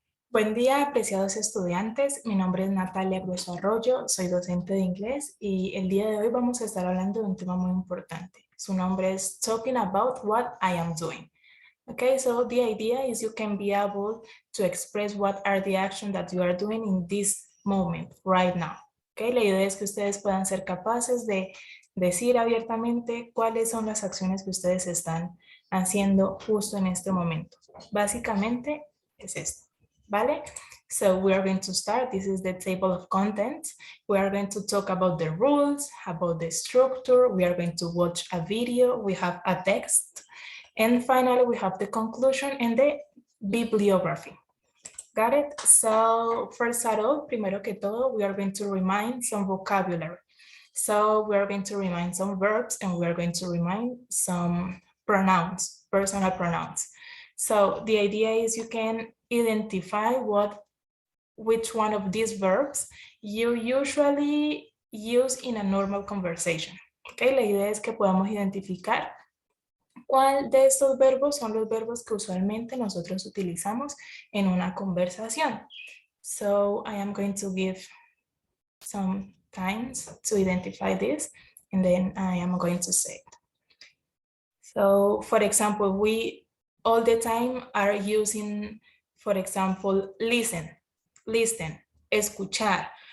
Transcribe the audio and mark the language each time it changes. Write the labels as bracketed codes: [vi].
[es] Buen día, apreciados estudiantes. Mi nombre es Natalia Grueso Arroyo, soy docente de inglés y el día de hoy vamos a estar hablando de un tema muy importante. Su nombre es Talking About What I Am Doing. [en] Okay, so the idea is you can be able to express what are the actions that you are doing in this moment, right now. [es] Okay, la idea es que ustedes puedan ser capaces de decir abiertamente cuáles son las acciones que ustedes están haciendo justo en este momento. Básicamente es esto. ¿Vale? [en] So we are going to start. This is the table of contents. We are going to talk about the rules, about the structure. We are going to watch a video. We have a text. And finally, we have the conclusion and the bibliography. Got it? So first of all, [es] primero que todo, [en] we are going to remind some vocabulary. So we are going to remind some verbs and we are going to remind some pronouns, personal pronouns. So the idea is you can identify which one of these verbs you usually use in a normal conversation. [es] Okay, la idea es que podamos identificar cuál de estos verbos son los verbos que usualmente nosotros utilizamos en una conversación. [en] So I am going to give some times to identify this and then I am going to say it. So for example, we all the time are using, for example, listen, escuchar.